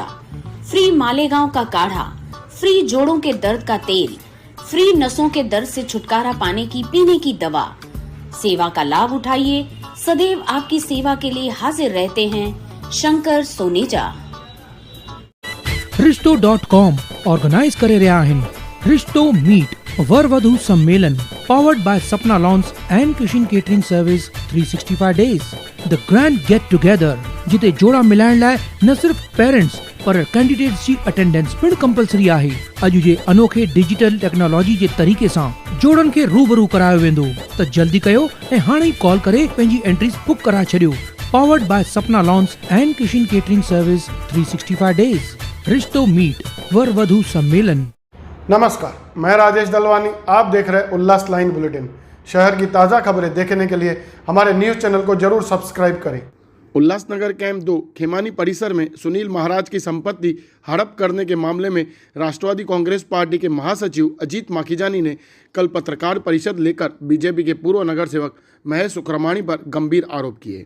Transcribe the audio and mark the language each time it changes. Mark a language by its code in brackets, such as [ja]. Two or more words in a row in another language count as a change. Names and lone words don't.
[hi] फ्री मालेगांव का काढ़ा, फ्री जोड़ों के दर्द का तेल, फ्री नसों के दर्द से छुटकारा पाने की पीने की दवा। सेवा का लाभ उठाइए, सदैव आपकी सेवा के लिए हाजिर रहते हैं शंकर सोनेजा। [sd] रिश्तो.com ऑर्गेनाइज करे रहा आहिनि रिश्तो मीट वर वधू सम्मेलन [en] powered by Sapna Lawns and Kishin Catering Service 365 days. The grand get together [sd] जिते जोड़ा मिलाइण लाइ न सिर्फ पेरेंट्स पर कैंडिडेट्स जी अटेंडेंस पिण कंपलसरी आहे। अॼु जे अनोखे [en] digital technology [sd] जे तरीक़े सां जोड़नि खे रूबरू करायो वेंदो, त जल्दी कयो ऐं हाणे ई कॉल करे पंहिंजी एंट्रीज बुक कराए छॾियो। [en] Powered by Sapna Lawns and Kishin Catering Service 365 days. [sd] रिश्तो मीट वर वधू सम्मेलन। [hi] नमस्कार, मैं राजेश दलवानी, आप देख रहे हैं उल्लास लाइन बुलेटिन। शहर की ताज़ा खबरें देखने के लिए हमारे [en] news channel [hi] को जरूर सब्सक्राइब करें। उल्लासनगर कैंप 2 खेमानी परिसर में सुनील महाराज की संपत्ति हड़प करने के मामले में राष्ट्रवादी कांग्रेस पार्टी के महासचिव अजीत माखीजानी ने कल पत्रकार परिषद लेकर बीजेपी के पूर्व नगर सेवक महेश सुखरमाणी पर गंभीर आरोप किए।